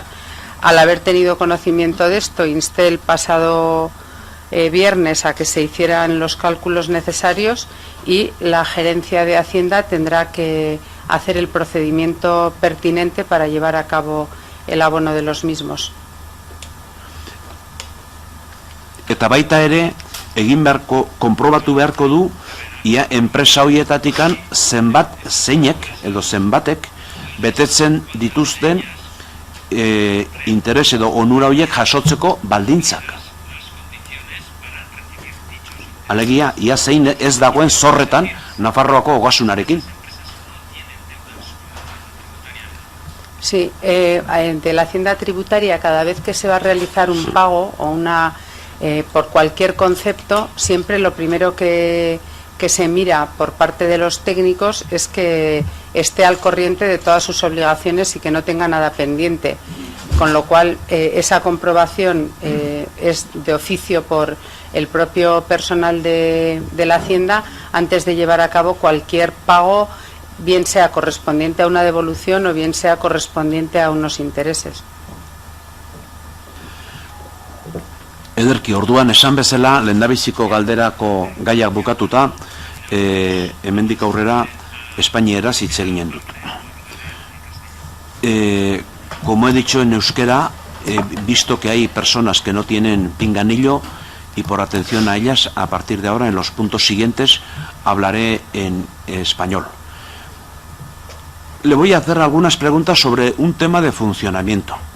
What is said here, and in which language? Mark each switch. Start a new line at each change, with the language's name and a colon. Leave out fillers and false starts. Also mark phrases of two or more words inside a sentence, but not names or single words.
Spanish: Al haber tenido conocimiento de esto, insté el pasado viernes a que se hicieran los cálculos necesarios y la gerencia de Hacienda tendrá que hacer el procedimiento pertinente para llevar a cabo el abono de los mismos.
Basque: Eta baita ere, egin beharko, konprobatu beharko du, ia enpresa hoietatikan zeinek edo zenbatek betetzen dituzten interes edo onura hoiek jasotzeko baldintzak. Alegia, ia zein ez dagoen zorretan Nafarroako ogasunarekin.
Spanish: Sí, de la Hacienda Tributaria, cada vez que se va a realizar un pago o por cualquier concepto, siempre lo primero que se mira por parte de los técnicos es que esté al corriente de todas sus obligaciones y que no tenga nada pendiente, con lo cual esa comprobación es de oficio por el propio personal de la Hacienda antes de llevar a cabo cualquier pago, bien sea correspondiente a una devolución o bien sea correspondiente a unos intereses.
Basque: Ederki, orduan esan bezala, lehendabiziko galderako gaiak bukatuta, hemendik aurrera espainieraz hitz eginen dut.
Spanish: Como he dicho en euskera, visto que hay personas que no tienen pinganillo, y por atención a ellas, a partir de ahora, en los puntos siguientes, hablaré en español. Le voy a hacer algunas preguntas sobre un tema de funcionamiento.